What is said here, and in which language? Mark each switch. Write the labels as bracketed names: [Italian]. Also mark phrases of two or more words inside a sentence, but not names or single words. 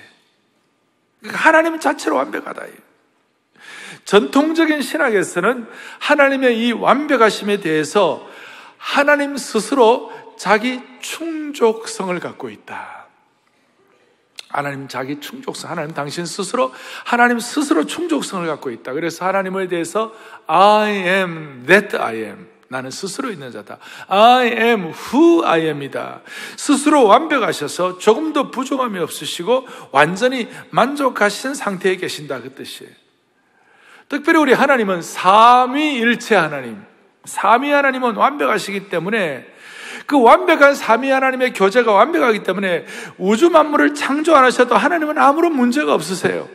[Korean] 하나님 자체로 완벽하다. 전통적인 신학에서는 하나님의 이 완벽하심에 대해서 하나님 스스로 자기 충족성을 갖고 있다. 하나님 자기 충족성, 하나님 스스로 충족성을 갖고 있다. 그래서 하나님에 대해서 [English] I am that I am, [Korean] 나는 스스로 있는 자다. [English] I am who I am이다. [Korean] 스스로 완벽하셔서 조금도 부족함이 없으시고 완전히 만족하신 상태에 계신다 그 뜻이에요. 특별히 우리 하나님은 삼위일체 하나님, 삼위 하나님은 완벽하시기 때문에 그 완벽한 삼위 하나님의 교제가 완벽하기 때문에 우주 만물을 창조 안 하셔도 하나님은 아무런 문제가 없으세요.